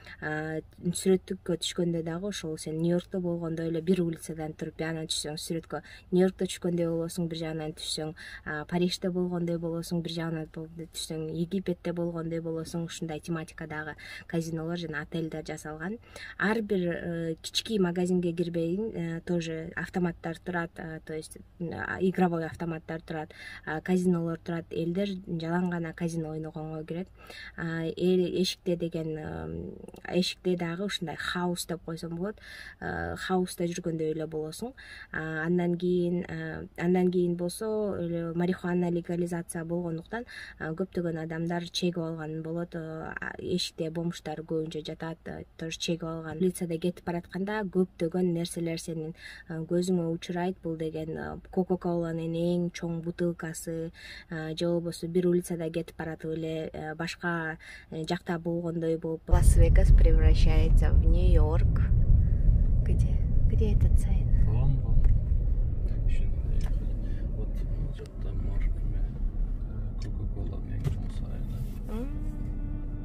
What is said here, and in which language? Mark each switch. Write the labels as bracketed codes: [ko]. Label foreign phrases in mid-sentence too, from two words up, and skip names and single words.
[ky] Сүрөттүккө түшкөндө дагы ошол сен Нью-Йоркто болгондой эле бир улицадан туруп бияна түшсөң сүрөткө Нью-Йоркто түшкөндөй болосуң, бир жагынан түшсөң Парижде болгондой болосуң, бир жагынан түшсөң Египетте болгондой болосуң. Ушундай тематикадагы казинолор жана отелдер жасалган. Ар бир кички магазинге кирбейин, тоже автоматтар турат, [ru] то есть игровой [ky] автоматтар турат, казинолор турат. Элдер жалаң гана казино ойногонго кирет. Эшикте деген эшикте дагы ушундай хаус деп койсом болот. Хауста жүргөндөй эле болосуң. Андан кийин болсо марихуана легализация болгондуктан көптөгөн адамдар чегип алган болот. Эшикте бомждар көбүнчө жатат, тоже чегип алган. Улицада кетип баратканда көптөгөн нерселер сенин көзүңө учурайт. Бул деген Кока-Коланын эң чоң бутылкасы, же болбосо бир улицада кетип баратып эле башка жакта болгондой болуп. [ru] Лас-Вегас превращается в Нью-Йорк. Где этот сайт? Вон. Вот. [ky] Coca-Cola eң чоң сайыны. 20